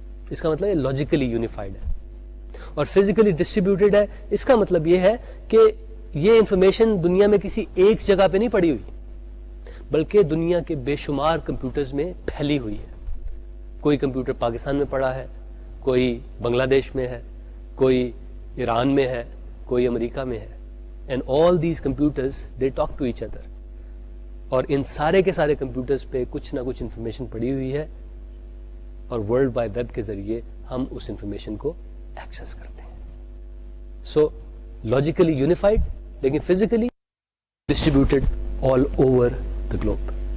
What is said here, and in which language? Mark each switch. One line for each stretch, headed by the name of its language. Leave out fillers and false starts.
Urdu: اس کا مطلب یہ لاجیکلی یونیفائڈ ہے. اور فزیکلی ڈسٹریبیوٹیڈ ہے، اس کا مطلب یہ ہے کہ یہ انفارمیشن دنیا میں کسی ایک جگہ پہ نہیں پڑی ہوئی، بلکہ دنیا کے بے شمار کمپیوٹرز میں پھیلی ہوئی ہے. کوئی کمپیوٹر پاکستان میں پڑا ہے، کوئی بنگلہ دیش میں ہے، کوئی ایران میں ہے، کوئی امریکہ میں ہے.
English: And all these computers they talk to each other.
Urdu: اور ان سارے کے سارے کمپیوٹرز پہ کچھ نہ کچھ انفارمیشن پڑی ہوئی ہے، اور ورلڈ وائڈ ویب کے ذریعے ہم اس انفارمیشن کو ایکسس کرتے ہیں.
English: So logically unified لیکن physically distributed all over the globe.